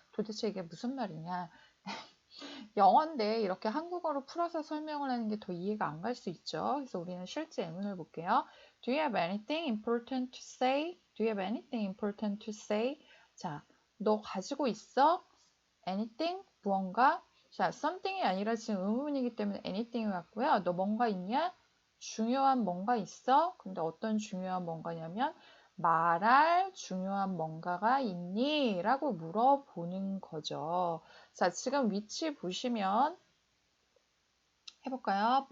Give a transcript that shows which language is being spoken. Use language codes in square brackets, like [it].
[ko] 도대체 이게 무슨 말이냐? 영어인데 이렇게 한국어로 풀어서 설명을 하는 게 더 이해가 안 갈 수 있죠. 그래서 우리는 실제 예문을 볼게요. [en] Do you have anything important to say? Do you have anything important to say? [ko] 자, 너 가지고 있어? anything? 무언가? 자, something이 아니라 지금 의문이기 때문에 anything이 왔고요. 너 뭔가 있냐? 중요한 뭔가 있어? 근데 어떤 중요한 뭔가냐면 말할 중요한 뭔가가 있니? 라고 물어보는 거죠. 자, 지금 위치 보시면 해볼까요?